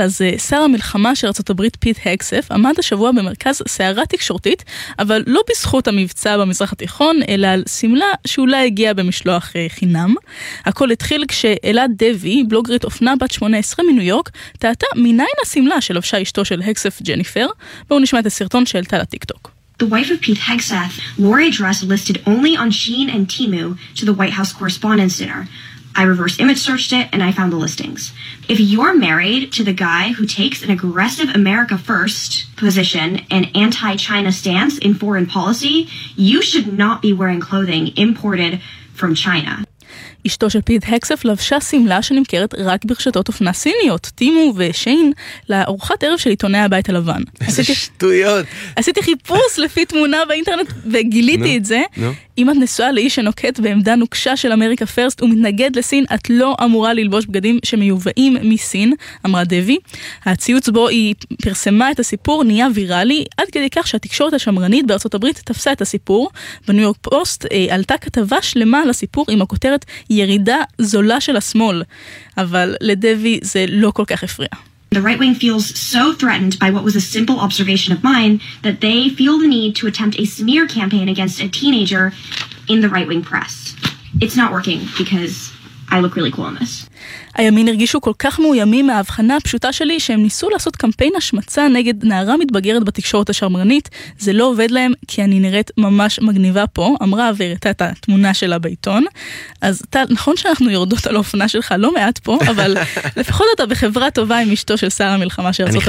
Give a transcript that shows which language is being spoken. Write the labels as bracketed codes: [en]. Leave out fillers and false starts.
[he] אז שר המלחמה של ארצות הברית פיט הגסף עמד השבוע במרכז סערה תקשורתית, אבל לא בזכות המבצע במזרח התיכון, אלא על סמלה שאולי הגיע במשלוח חינם. הכל התחיל כשאלה דבי, בלוגרית אופנה בת 18 מניו יורק, טעתה מניין הסמלה של לבשה אשתו של הגסף ג'ניפר. בואו נשמע את הסרטון שהעלתה לטיק טוק. [en] The wife of Pete Hegseth wore a dress listed only on Shein and Temu to the White House correspondence dinner. I reverse image searched it and I found the listings. If you're married to the guy who takes an aggressive America first position and anti-China stance in foreign policy, you should not be wearing clothing imported from China. [he] אשתו של פיט הגסף לבשה סמלה שנמכרת רק ברשתות אופנה סיניות, טימו ושיין, לארוחת ערב של עיתונאי הבית הלבן. איזה שטויות. עשיתי חיפוש לפי תמונה באינטרנט וגיליתי את זה. אם את נשואה לאיש שנוקט בעמדה נוקשה של אמריקה פרסט ומתנגד לסין, את לא אמורה ללבוש בגדים שמיובאים מסין, אמרה דבי. הציוץ בו היא פרסמה את הסיפור, נהיה ויראלי, עד כדי כך שהתקשורת השמרנית בארצות הברית תפסה את הסיפור. בניו יורק פוסט עלתה כתבה שלמה לסיפור עם הכותרת ירידה זולה של השמאל, אבל לדבי זה לא כל כך הפריע. [en] The right wing feels so threatened by what was a simple observation of mine that they feel the need to attempt a smear campaign against a teenager in the right wing press. It's not working because I look really cool on this. [he] הימין הרגישו כל כך מאוימים מההבחנה הפשוטה שלי שהם ניסו לעשות קמפיין השמצה נגד נערה מתבגרת בתקשורת השמרנית. זה לא עובד להם כי אני נראית ממש מגניבה פה, אמרה והראתה את התמונה שלה בעיתון. אז טל, נכון שאנחנו יורדות על האופנה שלך לא מעט פה, אבל לפחות אתה בחברה טובה עם אשתו של שר המלחמה של ארצות הברית.